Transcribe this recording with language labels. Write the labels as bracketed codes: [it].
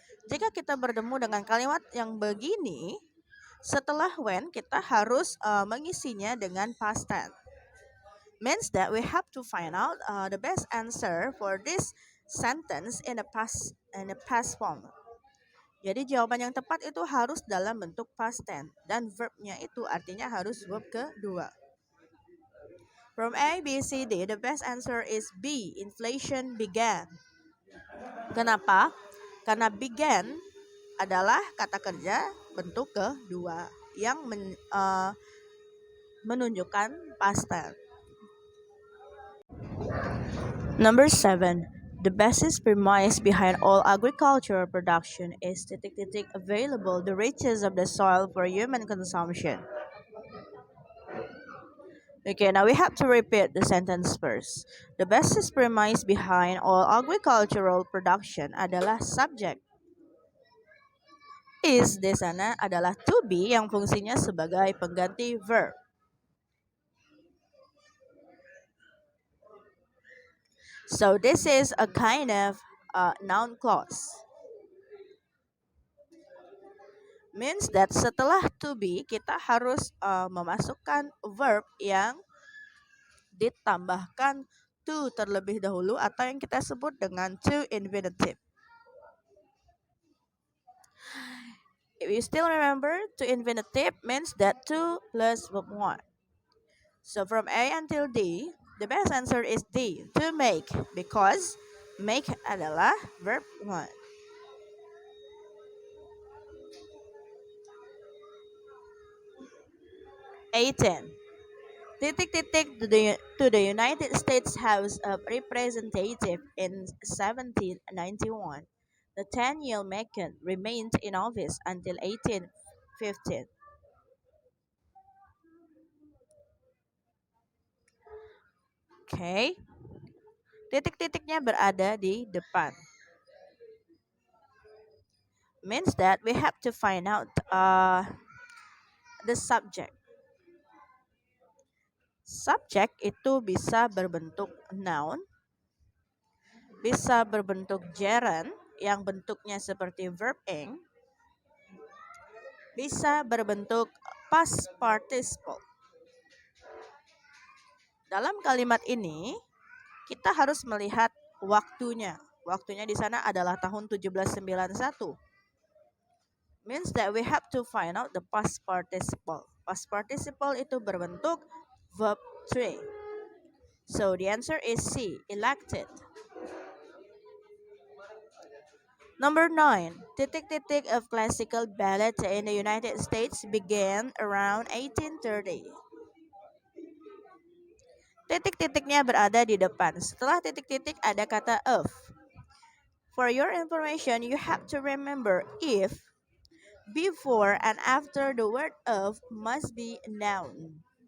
[id] Jika kita bertemu dengan kalimat yang begini, setelah when kita harus mengisinya dengan past tense. [en] Means that we have to find out the best answer for this sentence in a past form. [id] Jadi jawaban yang tepat itu harus dalam bentuk past tense dan verbnya itu artinya harus verb kedua. [en] From A, B, C, D, the best answer is B. Inflation began. [id] Kenapa? Karena began adalah kata kerja bentuk kedua yang menunjukkan past tense. [en] Number 7. The basis premise behind all agricultural production is ... available the riches of the soil for human consumption. Okay, now we have to repeat the sentence first. The basis premise behind all agricultural production adalah subject. [id] Is di sana adalah to be yang fungsinya sebagai pengganti verb. [en] So this is a kind of noun clause. Means that [id] setelah to be kita harus memasukkan verb yang ditambahkan to terlebih dahulu atau yang kita sebut dengan to infinitive. [en] If you still remember, to infinitive means that to plus verb 1. So from A until D, the best answer is D, to make, because make adalah verb 1. A10. Titik-titik to the United States House of Representatives in 1791. The 10-year Macon remained in office until 1815. Okay. [id] Titik-titiknya berada di depan. [en] Means that we have to find out the subject. [id] Subject itu bisa berbentuk noun, bisa berbentuk gerund yang bentuknya seperti verb ing, bisa berbentuk past participle. Dalam kalimat ini, kita harus melihat waktunya. Waktunya di sana adalah tahun 1791. [en] Means that we have to find out the past participle. Past participle [id] itu berbentuk [en] verb 3. So the answer is C, elected. Number 9. Titik-titik of classical ballet in the United States began around 1830. [id] Titik-titiknya berada di depan. Setelah titik-titik ada kata of. [en] For your information, you have to remember if, before, and after the word of must be noun.